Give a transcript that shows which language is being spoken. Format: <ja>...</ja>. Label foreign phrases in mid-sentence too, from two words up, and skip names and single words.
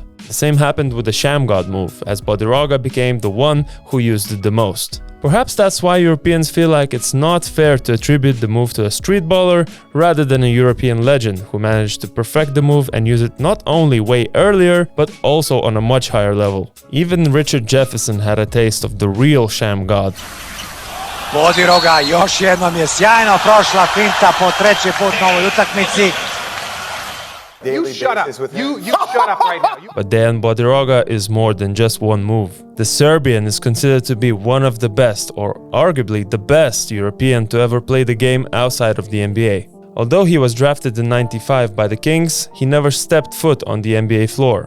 <en>The same happened with the Shammgod move, as Bodiroga became the one who used it the most. Perhaps that's why Europeans feel like it's not fair to attribute the move to a streetballer rather than a European legend who managed to perfect the move and use it not only way earlier, but also on a much higher level. Even Richard Jefferson had a taste of the real Shammgod.</en> <sr>Bodiroga, još jednom je sjajno prošla finta po treći put na ovoj utakmici.</sr> <en>You shut up. You shut up right now. But Dejan Bodiroga is more than just one move. The Serbian is considered to be one of the best, or arguably the best, European to ever play the game outside of the NBA. Although he was drafted in '95 by the Kings, he never stepped foot on the NBA floor.</en>